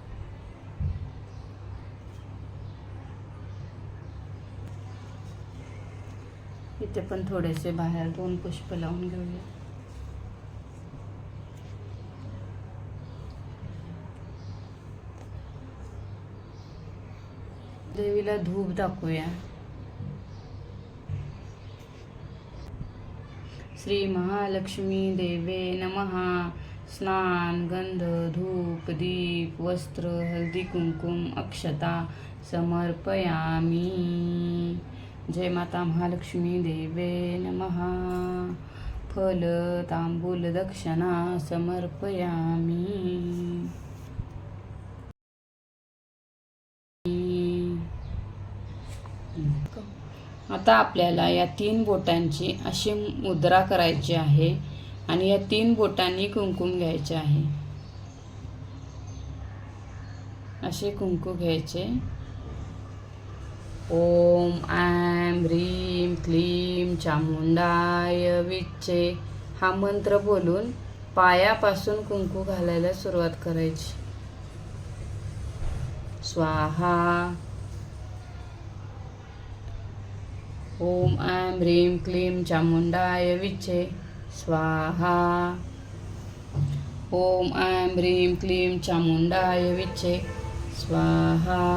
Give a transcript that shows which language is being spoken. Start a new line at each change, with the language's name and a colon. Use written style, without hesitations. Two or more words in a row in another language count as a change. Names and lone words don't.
Marathi: इथे पण थोडेसे बाहेर 2 पुष्प लावून घेऊया. देवीला धूप दाखवूया.
Sanskrit: श्री महालक्ष्मी देवे नमः. स्नान, गंध, धूप, दीप, वस्त्र, हळदी कुंकुम, अक्षता समर्पयामी. जय माता महालक्ष्मी देवे नमः. फल, तांबूल, दक्षिणा समर्पयामी.
Marathi: आता आपल्याला या 3 बोटांची अशी मुद्रा करायची आहे आणि या 3 बोटांनी कुंकुम घ्यायचे आहे. असे कुंकू घ्यायचे.
Sanskrit: ओम ऐं ह्रीं क्लीं चामुंडाय विच्चे
Marathi: हा मंत्र बोलून पायापासून कुंकू घालायला सुरुवात करायची.
Sanskrit: स्वाहा. ओम ऐं ह्रीं क्लीं चामुंडाय विच्चे स्वाहा. ओम ऐं ह्रीं क्लीं चामुंडाय विच्चे स्वाहा.